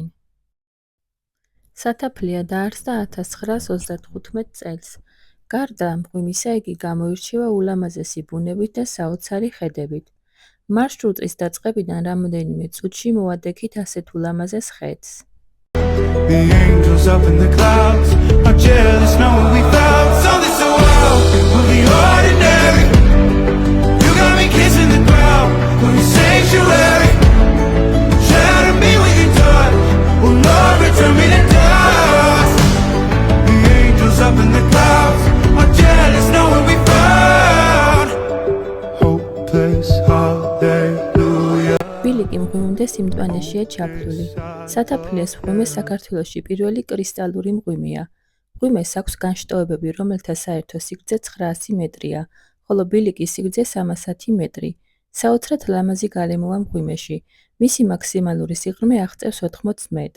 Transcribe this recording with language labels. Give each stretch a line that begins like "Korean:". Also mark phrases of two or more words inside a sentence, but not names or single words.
Georgian: სათაფლია დაარსდა 1935 წელს. გარდა მღვიმისა, იგი გამოირჩევა ულამაზესი ბუნებით და საოცარი ხედებით. მარშრუტის დაწყებიდან რამოდენიმე წუთში მოვადექით ასეთ ულამაზეს ხედს.
English: The angels up in the clouds are jealous knowing we found something so wild of the ordinary. You got me kissing the ground when you sanctuary. Shatter me with your touch, oh Lord, return me to dust. The angels up in the clouds are jealous knowing we found hopeless hallelujah.
Georgian: ბილიკი მღვიმემდე სიმტვანეშია ჩაფლული. სათაფლიას მღვიმე საქართველოში პირველი კრისტალური მღვიმეა. მღვიმეს აქვს განშტოებები, რომელთა საერთო სიგრძე 900 მეტრია, ხოლო ბილიკის სიგრძე 310 მეტრი. საოცრად ლამაზი გარემოა მღვიმეში. მისი მაქსიმალური სიღრმე აღწევს 80 მეტრს.